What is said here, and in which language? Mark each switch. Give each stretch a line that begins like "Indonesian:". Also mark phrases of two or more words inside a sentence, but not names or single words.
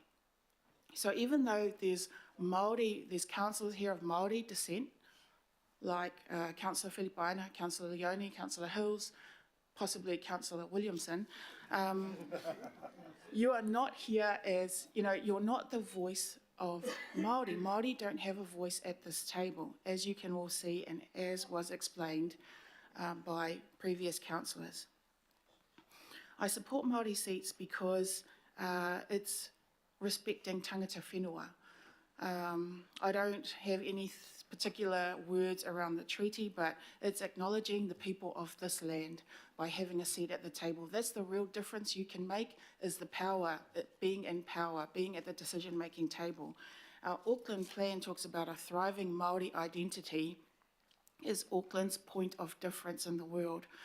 English: So even though there's councillors here of Māori descent, like Councillor Filipaina, Councillor Leone, Councillor Hills, possibly Councillor Williamson, you are not here as, you know, you're not the voice of Māori. Māori don't have a voice at this table, as you can all see and as was explained by previous councillors. I support Māori seats because it's respecting
Māori: tangata whenua.
English: I don't have any particular words around the treaty, but it's acknowledging the people of this land by having a seat at the table. That's the real difference you can make, is the power, being in power, being at the decision-making table. Our Auckland plan talks about a thriving Māori identity is Auckland's point of difference in the world.